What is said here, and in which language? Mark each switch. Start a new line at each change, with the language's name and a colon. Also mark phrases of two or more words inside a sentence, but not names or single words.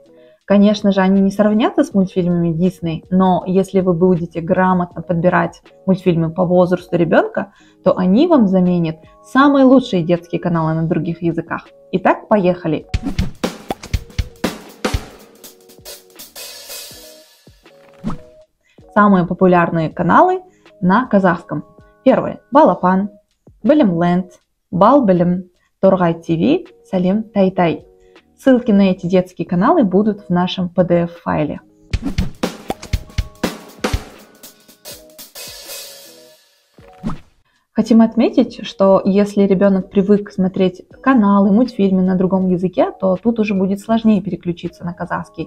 Russian: Конечно же, они не сравнятся с мультфильмами Disney, но если вы будете грамотно подбирать мультфильмы по возрасту ребенка, то они вам заменят самые лучшие детские каналы на других языках. Итак, поехали! Самые популярные каналы на казахском. Первый – Балапан, Білімленд, Бал Білім, Торғай ТВ, Салим Тай-Тай. Ссылки на эти детские каналы будут в нашем PDF-файле. Хотим отметить, что если ребенок привык смотреть каналы, мультфильмы на другом языке, то тут уже будет сложнее переключиться на казахский.